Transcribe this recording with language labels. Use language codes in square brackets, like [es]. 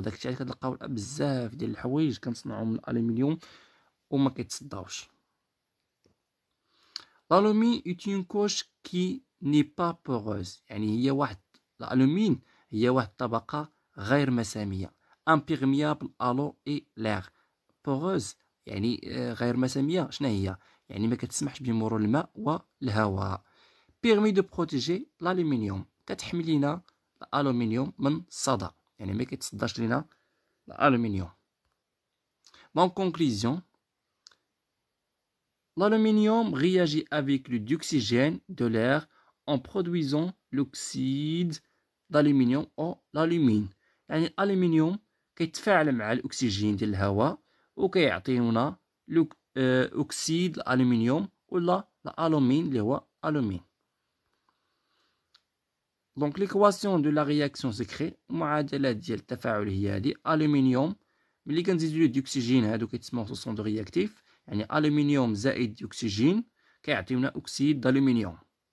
[ar] داكشي علاش كتلقاو بزاف ديال الحوايج كنصنعوا من الالومنيوم وما كيتصداوش. الالومين [fr] est une couche qui n'est pas poreuse، [ar] يعني هي واحد الالومين هي واحد الطبقه غير مساميه. [fr] imperméable à l'eau et l'air. [ar] poreuse يعني غير مساميه، شنو هي؟ يعني ما كتسمحش بمرور الماء والهواء. [fr] permet de protéger l'aluminium، [ar] كتحمي لينا الالومنيوم من الصدى، يعني ما كيتصداش لينا الالومنيوم. دونك كونكلوزيون، [fr] L'aluminium réagit avec le dioxygène de l'air en produisant l'oxyde d'aluminium أو l'alumine. [ar] يعني الألمنيوم كيتفاعل مع الأكسجين ديال الهواء وكيعطيونا أكسيد الألمنيوم ولا الألومين اللي هو ألومين. دونك [fr] ليكواسيون دو لا رياكسيون [ar] سكري المعادلات ديال التفاعل هي هادي ألمنيوم ملي كنزيدو ليه ديوكسيجين هادو كيتسموا [fr] سوسون دو رياكتيف [ar] يعني ألمنيوم زائد ديوكسيجين كيعطيونا أكسيد d'aluminium.